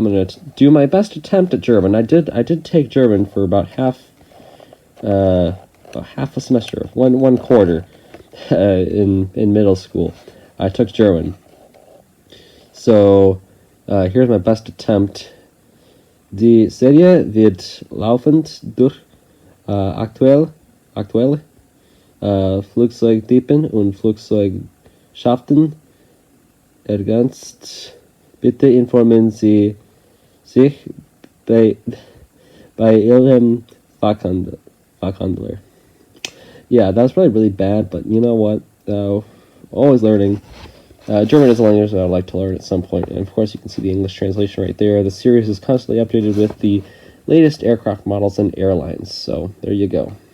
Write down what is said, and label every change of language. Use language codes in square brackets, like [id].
[en] I'm gonna do my best attempt at German. I did take German for about half a semester, one quarter in middle school. I took German. So here's my best attempt. [de] Die Serie wird laufend durch aktuelle Flugzeugtypen und Flugzeugschaften ergänzt. Bitte informieren Sie sich bei Ihrem Fachhandler. [en] Yeah, that's probably really bad, but you know what? Always learning. German is a language that I'd like to learn at some point, and of course you can see the English translation right there. The series is constantly updated with the latest aircraft models and airlines, so there you go.